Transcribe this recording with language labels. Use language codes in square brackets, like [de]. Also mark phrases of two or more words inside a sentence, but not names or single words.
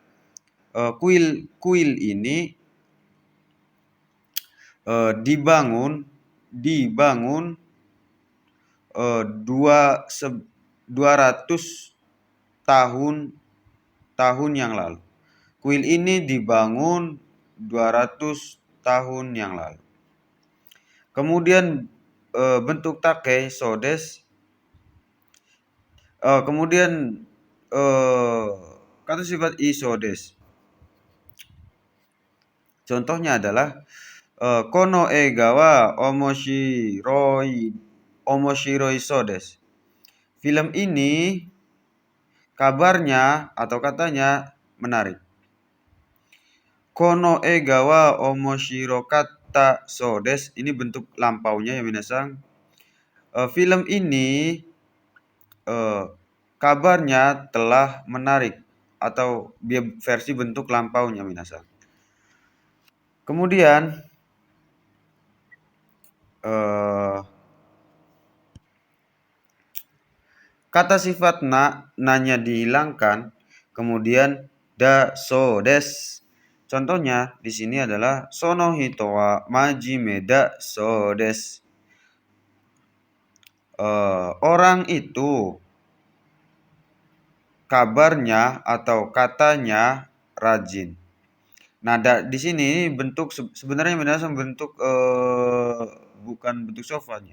[id] Kuil ini dibangun 200 tahun yang lalu. Kuil ini dibangun 200 tahun yang lalu. Kemudian bentuk [ja] たけそうです. [id] Kemudian kata sifat [ja] いそうです. [id] Contohnya adalah [ja] この映画は面白いそうです. [id] Film ini kabarnya atau katanya menarik. [ja] この映画は面白かったそうです. [id] Ini bentuk lampaunya ya minasan. Film ini kabarnya telah menarik, atau versi bentuk lampaunya minasan. Kemudian kata sifat na-nya dihilangkan, kemudian [ja] だそうです. [id] Contohnya di sini adalah [ja] その人は真面目だそうです. [id] Orang itu kabarnya atau katanya rajin. Nah, di sini bentuk sebenarnya bentuk bukan bentuk sofanya.